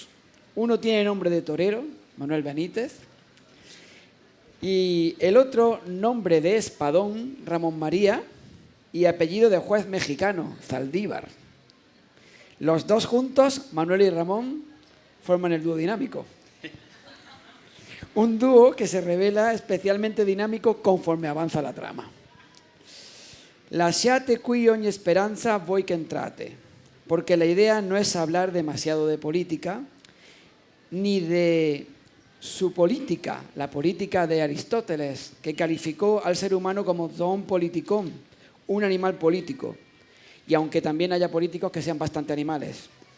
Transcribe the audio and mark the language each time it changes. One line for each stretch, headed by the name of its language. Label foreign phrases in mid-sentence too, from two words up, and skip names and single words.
Spanish: Uno tiene nombre de torero, Manuel Benítez, y el otro nombre de espadón, Ramón María, y apellido de juez mexicano, Zaldívar. Los dos juntos, Manuel y Ramón, forman el dúo dinámico. Un dúo que se revela especialmente dinámico conforme avanza la trama.
Italian: Lasciate qui ogni speranza voi che entrate,
Spanish: porque la idea no es hablar demasiado de política, ni de su política, la política de Aristóteles, que calificó al ser humano como
Greek: ζῷον πολιτικόν,
Spanish: un animal político, y aunque también haya políticos que sean bastante animales.